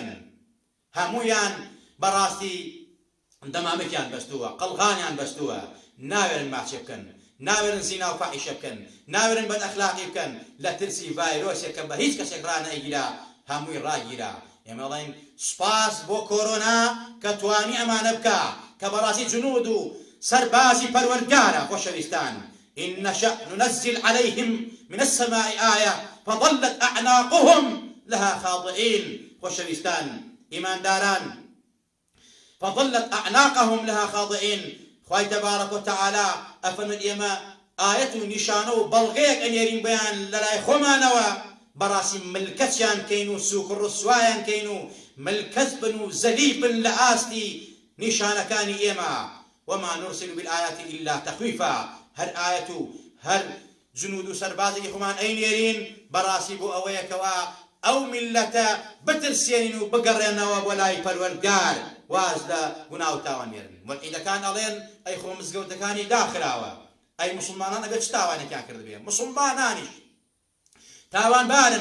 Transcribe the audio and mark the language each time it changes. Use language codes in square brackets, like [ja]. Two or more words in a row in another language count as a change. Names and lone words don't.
[ckb] هەموویان بەڕاستی دەمامەکیان بەستووە قەڵغانیان بەستووە ناوێرن ماچێ بکەن ناوێرن زینا و فاحیشە بکەن ناوێرن بەدئەخلاقی بکەن لە ترسی ڤایرۆسێک کە بە هیچ کەسێک ڕانەئیگیرا هەمووی ڕاگیرا ئێمە دەڵێن سوپاس بۆ کۆرۆنا کە توانی ئەمانە بکە کە بەڕاستی جنود و سەربازی پەروەردگارە خۆشەویستان [ar] إن نشأ ننزل عليهم من السماء آية فظلت أعناقهم لها خاضعين [ckb] خۆشەویستان ئیمانداران [ar] فظلت أعناقهم لها خاضعين [ckb] خوای [ar] تبارك وتعالى [ckb] أفرمد ئێمە ئاەت و نیشانە و بەڵغەیەک ئەنێرین بەیان لەلای خۆمانەوە بەڕاستی ملکەتیان کەین و سووک و ڕسوایان کەین و ملکەت بن و زەلیل بن لە ئاستی نیشانەکانی ئێمە [ar] وما نرسل بالآيات إلا تخويفا [ckb] هەر ئاەت و هەر جنود و سەربازێکی خۆمان ئەینێرین بەڕاستی بۆ ئەوەیەکەوە ئەو میلەتە بترسێنین و بگەڕێنەوە بۆ لای پەروەردگار واز لە گوناه و تاوان نێرن مولحیدەکان ئەڵێن ئەی خۆ مزگەوتەکانی داخراوە ئەی مسلمانان ئەبێت چ تاوانێکیان کردبێ مسلمانانیش تاوانبارن